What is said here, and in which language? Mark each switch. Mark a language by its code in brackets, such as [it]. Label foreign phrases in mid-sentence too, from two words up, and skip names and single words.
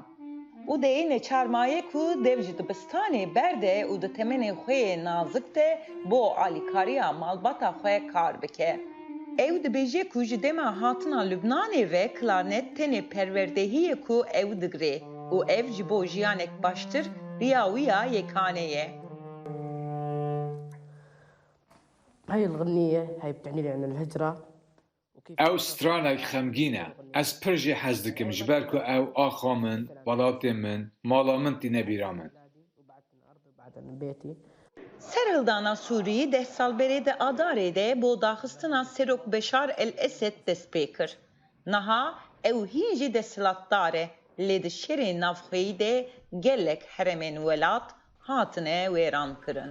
[ku] Udê neçarmaye ku dev ji dibistanê berde û di temenê xwe nazik de bo alîkariya malbata xwe kar bike. Ew dibêje ku ji dema hatina Lubnanê ve klarnet tenê perwerdehiyê ku ew digire û ev ji bo jiyanek baştir riya wî ya yekanê ye. [ar] هاي الغنية هاي بتعني لي عن الهجرة [ku] ئەو سترانێک خەمگینە ئەس پرژێ حەز دکم ji ber ku ew axa min, welatê min, mala min tî nebîra min. Serhildana Sûrî deh salberê de Adarê de bo daxistina Serok Beşar el-Esed dest pê kir. Niha ew hîn jî desthilatdar e lê di şerê navxweyî de gelek heremên welat hatine wêran kirin.